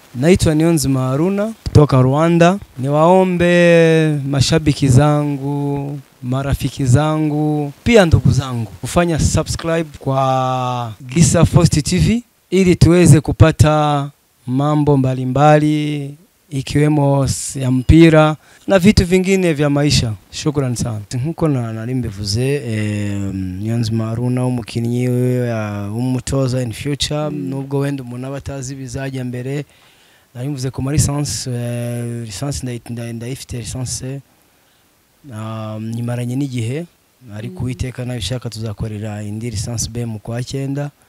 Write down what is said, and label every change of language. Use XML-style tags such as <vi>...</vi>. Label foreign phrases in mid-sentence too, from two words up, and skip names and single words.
<sw>Naitwa Niyonzima Haruna kutoka Rwanda. Niwaombe mashabiki zangu, marafiki zangu, pia ndugu zangu kufanya subscribe kwa Gisa First TV ili tuweze kupata mambo mbalimbali ikiwemo ya mpira na vitu vingine vya maisha. Shukrani sana.</sw> <rw>Nkuko narimbivuze Niyonzima Haruna umukinnyi w'umutoza</rw> <en>in future</en> <rw>nubwo wenda umuntu abatazi bizaje mbere. Narimvuze ku lisansi ndayifite lisansi nyimaranye n'igihe ariko Uwiteka nabishaka tuzakorera indi lisansi B mu kwa 9.</rw>